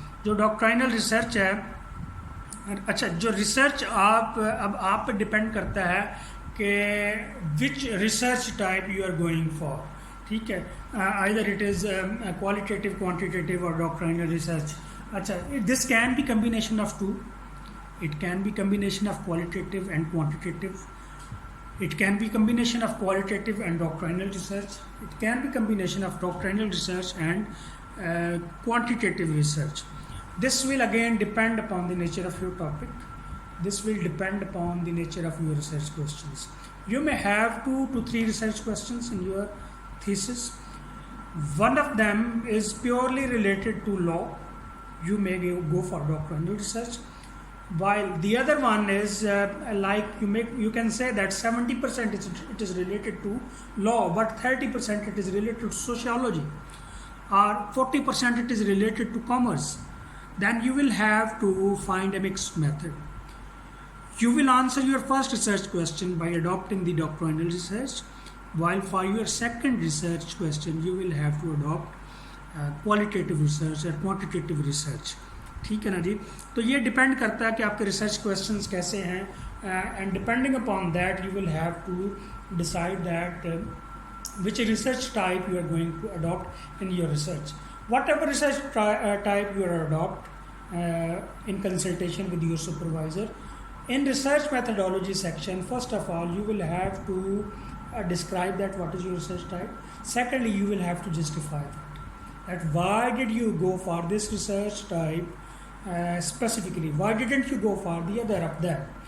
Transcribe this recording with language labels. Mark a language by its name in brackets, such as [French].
[Urdu] جو ڈاکٹرائنل ریسرچ ہے، اچھا جو ریسرچ آپ پہ ڈپینڈ کرتا ہے کہ [English] Which research type you are going for. [Urdu] ٹھیک ہے، [English] Either it is qualitative, quantitative اور doctrinal research. اچھا this can be combination of two. It can be combination of qualitative and quantitative. It can be combination of qualitative and doctrinal research. It can be combination of doctrinal research and quantitative research. This will again depend upon the nature of your topic. This will depend upon the nature of your research questions. You may have 2 to 3 research questions in your thesis. One of them is purely related to law. You may go for doctoral research, while the other one is like you can say that 70% it is related to law, but 30% it is related to sociology, or 40% it is related to commerce. Then you will have to find a mixed method. You will answer your first research question by adopting the doctrinal research, while for your second research question you will have to adopt qualitative research or quantitative research. [Urdu] ٹھیک ہے نا جی. تو یہ depend کرتا ہے کہ آپ کے ریسرچ کویشچنس کیسے ہیں, [English] And depending upon that you will have to decide that which research type you are going to adopt in your research. Whatever research type you are adopt in consultation with your supervisor, in research methodology section, first of all you will have to describe that what is your research type. Secondly, you will have to justify that why did you go for this research type specifically, why didn't you go for the other of them.